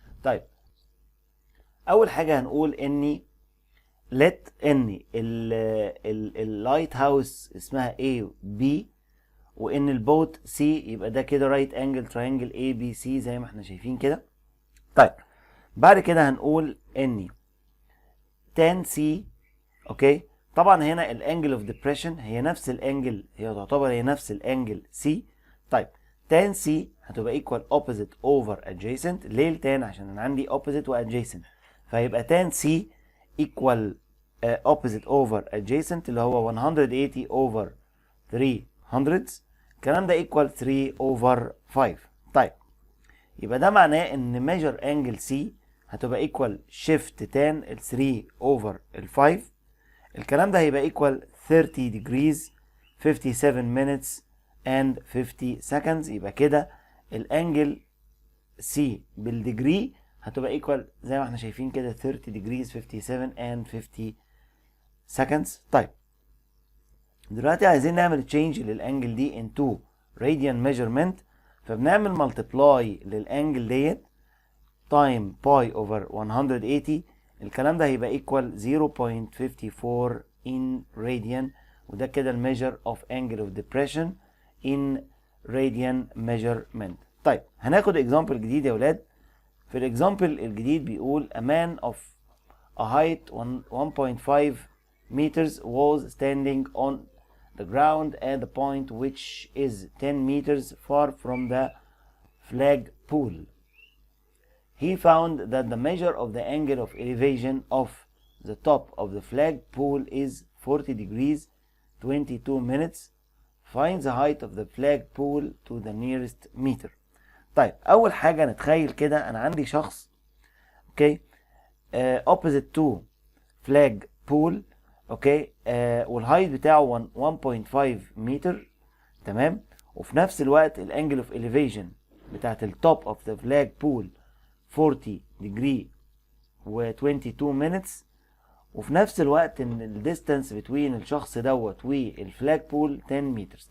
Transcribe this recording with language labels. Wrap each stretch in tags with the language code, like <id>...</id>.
<ar>طيب اول حاجه هنقول اني let ان اللايت هاوس اسمها A B، وان البوت C، يبقى ده كده رايت انجل تراينجل ABC زي ما احنا شايفين كده. طيب بعد كده هنقول ان tan C. اوكي طبعا هنا الانجل اوف ديبريشن هي نفس الانجل، هي تعتبر هي نفس الانجل C.</ar> <en>طيب tan C هتبقى equal opposite over adjacent.</en> <ar>ليه التان؟ عشان انا عندي opposite و adjacent، فيبقى tan C equal opposite over adjacent اللي هو 180 over 300. الكلام ده equal 3 over 5. طيب يبقى ده معناه ان measure angle C هتبقى equal shift tan ال 3 over ال 5. الكلام ده هيبقى</ar> <en>equal 30 degrees 57 minutes and 50 seconds.</en> <ar>يبقى كده الانجل C بالديجري هتبقى equal زي ما احنا شايفين كده 30 degrees 57 and 50 seconds. طيب دلوقتي عايزين نعمل تشينج للانجل دي into radian measurement، فبنعمل multiply للانجل ديت time باي over 180. الكلام ده هيبقى equal 0.54 in radian، وده كده الميجر of angle of depression in radian measurement. طيب هناخد example جديد يا ولاد. في الاكزامبل الجديد بيقول</ar> <en>a man of a height 1.5 meters was standing on the ground at the point which is 10 meters far from the flag pole. He found that the measure of the angle of elevation of the top of the flag pole is 40 degrees 22 minutes. Find the height of the flag pole to the nearest meter.</en> <ar>طيب أول حاجة نتخيل كده أنا عندي شخص اوكي opposite to flag pole اوكي والهايت بتاعه 1.5 متر تمام، وفي نفس الوقت الانجل اوف elevation بتاعت التوب اوف ذا فلاج بول 40 degree و 22 minutes، وفي نفس الوقت ان الديستانس بتوين الشخص دوت والفلاج بول 10 متر.</ar>